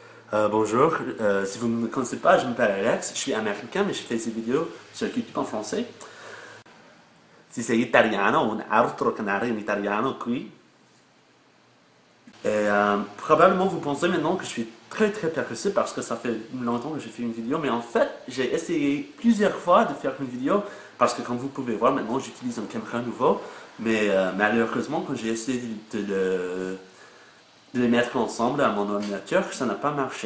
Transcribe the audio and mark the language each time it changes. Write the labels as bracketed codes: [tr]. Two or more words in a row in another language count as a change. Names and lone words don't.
[fr] Bonjour, si vous ne me connaissez pas, je m'appelle Alex, je suis américain, mais je fais ces vidéos sur YouTube en français. [it] Si sei italiano, un altro canale in italiano qui. [fr] Probablement vous pensez maintenant que je suis très pressé parce que ça fait longtemps que j'ai fait une vidéo, mais en fait, j'ai essayé plusieurs fois de faire une vidéo parce que comme vous pouvez voir maintenant, j'utilise un caméra nouveau, mais malheureusement, quand j'ai essayé de les mettre ensemble à mon ordinateur, ça n'a pas marché.